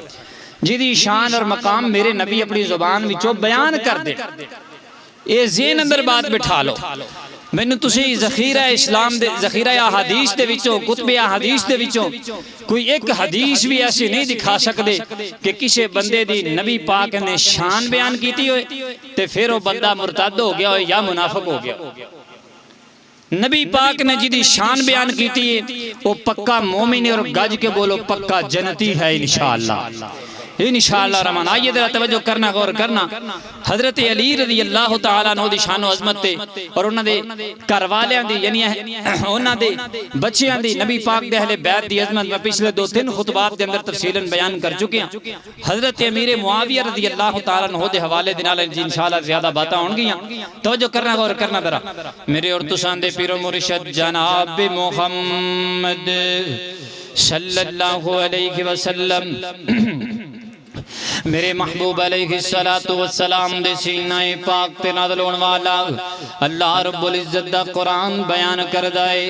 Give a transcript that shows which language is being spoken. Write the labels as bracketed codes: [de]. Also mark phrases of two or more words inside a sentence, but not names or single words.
[pa] جی شان اور مقام میرے نبی اپنی زبان وچوں بیان کر دے، یہ ذہن اندر بات بٹھا لو۔ میں تسی ذخیرہ اسلام دے، ذخیرہ احادیث دے وچوں، کتب احادیث دے وچوں کوئی ایک حدیث بھی ایسی نہیں دکھا سکتے کہ کسی بندے دی نبی پاک نے شان بیان کیتی ہوئے تے پھر وہ بندہ مرتد ہو گیا ہوئے یا منافق ہو گیا۔ نبی پاک نے جدی شان بیان کیتی ہے وہ پکا مومن ہے، اور گج کے بولو پکا جنتی ہے [ar] انشاءاللہ، انشاءاللہ الرحمن۔ [ur] آئیے ذرا توجہ کرنا، غور کرنا۔ [pa] حضرت علی [ar] رضی اللہ تعالیٰ عنہ [pa] دی شان و عظمت تے اور انہاں دے گھر والیاں دی، یعنی انہاں دے بچیاں دی، نبی پاک دے اہل بیت دی عظمت میں پچھلے 2-3 خطبات دے اندر تفصیلاً بیان کر چکے ہیں۔ حضرت امیر معاویہ [ar] رضی اللہ تعالیٰ عنہ [pa] دے حوالے دے نال [ar] انشاءاللہ [pa] زیادہ باتاں ہون گیاں۔ [ur] توجہ کرنا، غور کرنا ذرا۔ [pa] میرے اور تساں دے پیر و مرشد جناب محمد [ar] صلی اللہ علیہ وسلم، [pa] میرے محبوب [ar] علیہ السلام [pa] دے سینہ پاک تے نازل ہون والا [ar] اللہ رب العزت [pa] دا قرآن بیان کردائے۔